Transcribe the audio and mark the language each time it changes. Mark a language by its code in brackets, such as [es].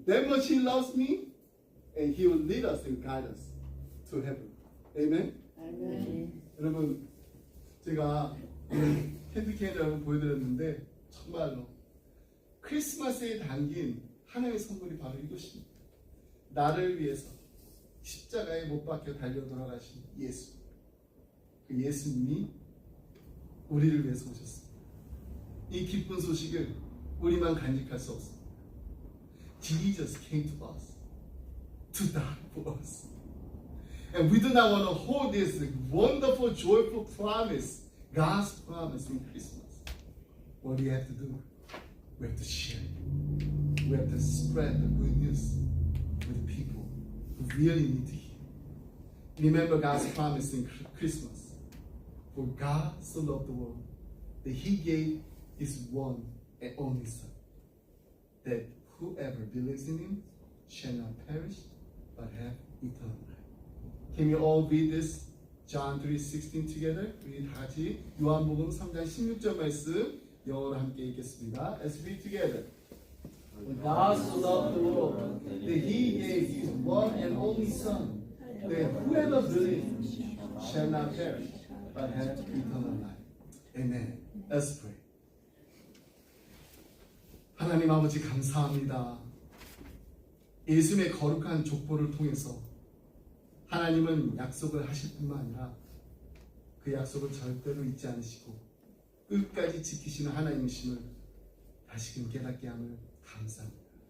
[en] That much he loves me, and he will lead us and guide us to heaven. Amen. [ko] 아멘. 여러분, 제가 캔디케인을 여러분 보여드렸는데 정말로 크리스마스에 담긴 하나님의 선물이 바로 이것입니다. 나를 위해서 십자가에 못 박혀 달려 돌아가신 예수. 그 예수님이 우리를 위해서 오셨습니다. 이 기쁜 소식을 우리만 간직할 수 없습니다. [en] Jesus came to us to die for us. And we do not want to hold this wonderful, joyful promise, God's promise in Christmas. What do you have to do? We have to share it. We have to spread the good news with people who really need to hear. Remember God's promise in Christmas. For God so loved the world that he gave his one and only Son, that whoever believes in him shall not perish but have eternal life. Can you all read this? John 3:16 together. [ko] 우리 다 같이 요한복음 3장 16절 말씀 영어로 함께 읽겠습니다. [en] Let's read together. For God so loved the world that he gave his one and only Son, that whoever believes in him shall not perish but have eternal life. Amen. Let's pray. [ko] 하나님 아버지 감사합니다. 예수님의 거룩한 족보를 통해서 하나님은 약속을 하실 뿐만 아니라 그 약속을 절대로 잊지 않으시고 끝까지 지키시는 하나님이심을 다시금 깨닫게 함을 감사합니다.